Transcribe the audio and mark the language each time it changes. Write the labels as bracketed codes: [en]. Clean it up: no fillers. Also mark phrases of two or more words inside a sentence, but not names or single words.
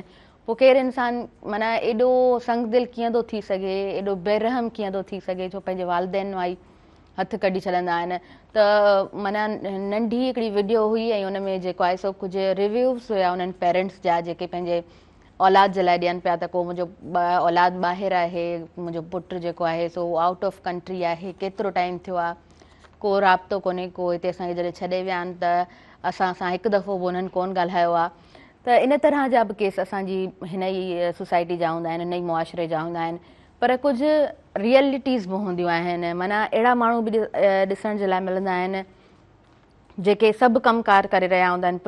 [sd] पोइ केरु इंसानु माना एॾो संगदिल कीअं थो थी सघे, एॾो बेरहम कीअं थो थी सघे, जो पंहिंजे वालदेन मां ई हथु कढी छॾंदा आहिनि। त माना नंढी हिकिड़ी वीडियो हुई, ऐं उन में जेको आहे सो कुझु रिव्यूज़ हुया उन्हनि पेरेंट्स जा, जेके पंहिंजे औलाद जे लाइ ॾियनि पिया त को मुंहिंजो औलाद ॿाहिरि आहे, मुंहिंजो पुटु जेको आहे सो [en] out of country [sd] आहे, केतिरो टाइम थियो आहे, को राब्तो कोन्हे, को हिते असांखे जॾहिं छॾे विया आहिनि त असां सां हिकु दफ़ो बि उन्हनि कोन ॻाल्हायो आहे। त इन तरह जा बि केस असांजी हिन ई सोसाइटी जा हूंदा आहिनि, हिन ई मुआशिरे जा हूंदा आहिनि। पर कुझु रियलिटीज़ बि हूंदियूं आहिनि, माना अहिड़ा माण्हू बि ॾिसण जे लाइ मिलंदा आहिनि जेके सभु कमकार करे रहिया हूंदा आहिनि,